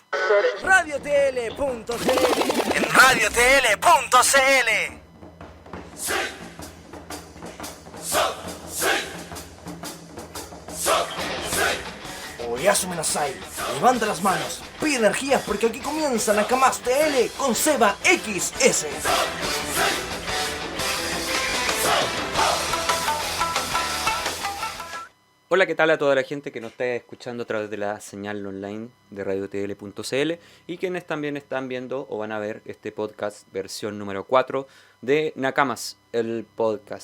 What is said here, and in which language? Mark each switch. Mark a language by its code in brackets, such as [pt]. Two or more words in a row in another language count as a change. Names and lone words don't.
[es] RadioTL.cl. En RadioTL.cl. [ja] おやすみなさい. [es] Levanta las manos, pide energías porque aquí comienza Nakamas TL con Seba XS. Hola, ¿qué tal a toda la gente que nos está escuchando a través de la señal online de radiotl.cl y quienes también están viendo o van a ver este podcast versión número 4 de Nakamas, el podcast.